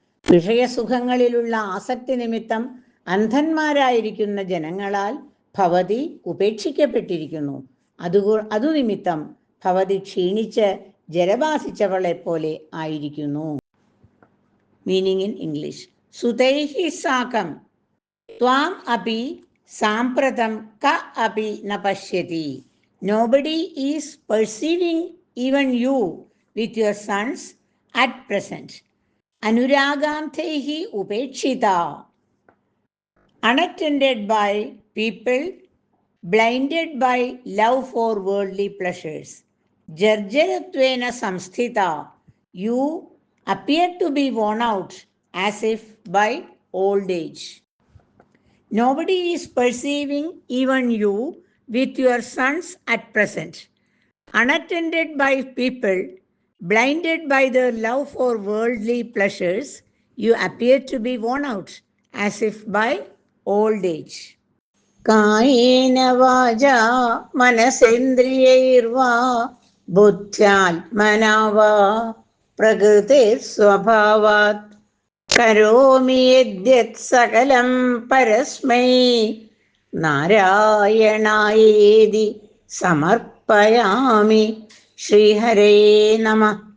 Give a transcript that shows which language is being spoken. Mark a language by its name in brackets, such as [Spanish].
[Malayalam] വിഷയസുഖങ്ങളിലുള്ള ആസക്തി നിമിത്തം അന്ധന്മാരായിരിക്കുന്ന ജനങ്ങളാൽ ഭവതി ഉപേക്ഷിക്കപ്പെട്ടിരിക്കുന്നു. അതുനിമിത്തം ഭവതി ക്ഷീണിച്ച് ജലബാധിച്ചവളെ പോലെ ആയിരിക്കുന്നു. [English] Meaning in English. [Sanskrit] സുതൈഹി സാകം ത്വാം അപി സാമ്പ്രതം ക അപി ന പശ്യതി. [English] Nobody is perceiving even you with your sons at present. [Sanskrit] Anuragantaihi upekshita. [English] Unattended by people, blinded by love for worldly pleasures. [Sanskrit] Jarjaratvena samsthita. [English] You appear to be worn out as if by old age. Nobody is perceiving even you with your sons at present. Unattended by people, blinded by their love for worldly pleasures, you appear to be worn out as if by old age. [Sanskrit] Kayena vaja manasendriyairva buddhyatmana va prakritir swabhavat കരോമി യദ്യത് സകലം പരസ്മൈ നാരായണായേതി സമർപ്പയാമി. ശ്രീഹരേ നമഃ.